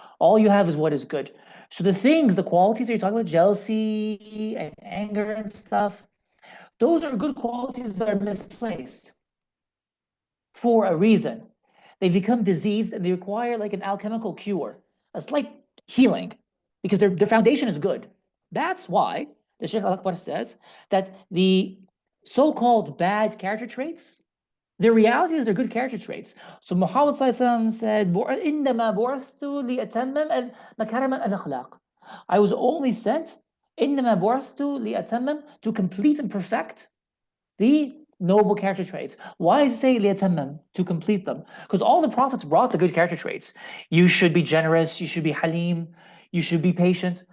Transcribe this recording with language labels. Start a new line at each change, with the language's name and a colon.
English: All you have is what is good. So the things, the qualities that you're talking about, jealousy and anger and stuff, those are good qualities that are misplaced for a reason. They become diseased and they require like an alchemical cure, a slight healing, because their foundation is good. That's why the Shaykh Al-Akbar says that the so-called bad character traits, the reality is they're good character traits.
Arabic: So Muhammad said, إِنَّمَا بُعِثْتُ لِأَتَمَّمْ مَكَارِمَ الْأَخْلَاقِ.
English: I was only sent,
Arabic: إِنَّمَا بُعِثْتُ لِأَتَمَّمْ,
English: to complete and perfect the noble character traits. Why does it say
Arabic: لِيَتَمَّمْ,
English: to complete them? Because all the prophets brought the good character traits. You should be generous, you should be halim, you should be patient.